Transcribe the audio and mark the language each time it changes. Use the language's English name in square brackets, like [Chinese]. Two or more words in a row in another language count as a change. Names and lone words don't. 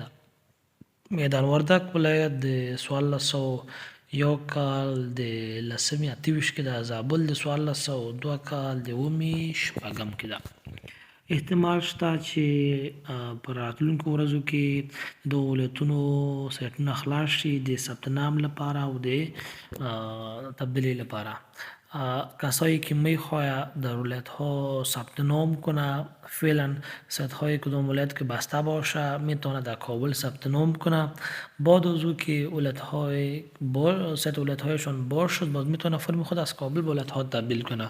[Pashto] میدان وردګ ولایت د 1401 کال د 28 کې ده. زابل د 1402 کال د 6 کې ده. احتمال شته چې په راتلونکو ورځو کې د ولایتونو سایټونه خلاص شي د ثبت نام لپاره او د تبدیلی لپاره. [Persian] کسایی که میخواه در ولایت ها ثبت نام کنه، فعلا سایت های کدام ولایت که بسته باشه میتونه در کابل ثبت نام کنه. بعد از او که سایت ولایت هایشان باز شد، باز میتونه فرم خود از کابل به ولایت ها تبدیل کنه.